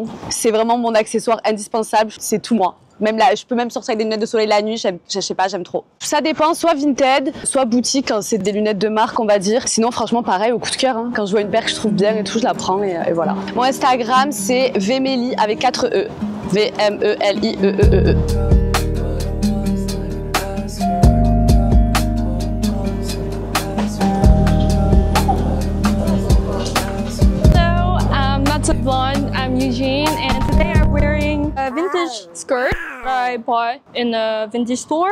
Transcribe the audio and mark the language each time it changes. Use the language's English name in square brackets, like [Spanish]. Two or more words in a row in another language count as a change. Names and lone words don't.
[French] C'est vraiment mon accessoire indispensable. C'est tout moi. Même là, je peux même sortir avec des lunettes de soleil la nuit, je sais pas, j'aime trop. Ça dépend, soit Vinted, soit boutique, quand c'est des lunettes de marque, on va dire. Sinon, franchement, pareil, au coup de cœur, hein. Quand je vois une paire que je trouve bien et tout, je la prends et voilà. Mon Instagram, c'est Vémélie avec 4 E. V-M-E-L-I-E-E-E. [English] Blonde, I'm Eugene, and today I'm wearing a vintage skirt I bought in a vintage store.